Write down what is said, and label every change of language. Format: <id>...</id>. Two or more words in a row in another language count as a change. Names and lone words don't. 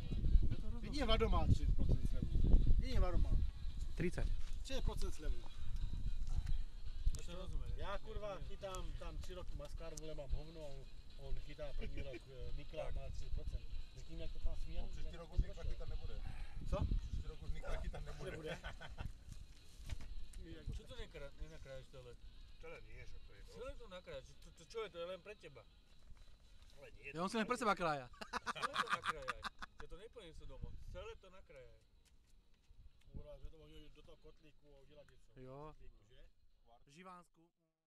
<cs>Jedině Vlado má 30% slevu. Jedině Vlado má 30. 30% slevu.</cs> <sk>To rozumiem.</sk> <cs>Já kurva chytám tam 3 roky Maskar, vole mám hovno a on chytá první rok Nikla má 30%. Řekni, jak to tam směl. Příští rok už Nikla chytat nebude. Co? Příští rok už Nikla chytat nebude. Nebude.</cs> <sk>Čo to nenakrájaš celé? Celé nie, že to je to. Celé to nakrájaš. Čo je to? Je len pre teba. Ale nie. Ja on si len pre seba krája. Celé to nakrájaj. Ja to neponesú domov. Celé to nakrájaj.</sk> <cs>Kurva, že to mohli do toho kotlíku a udělat něco. Jo. Že? Živánsku.</cs>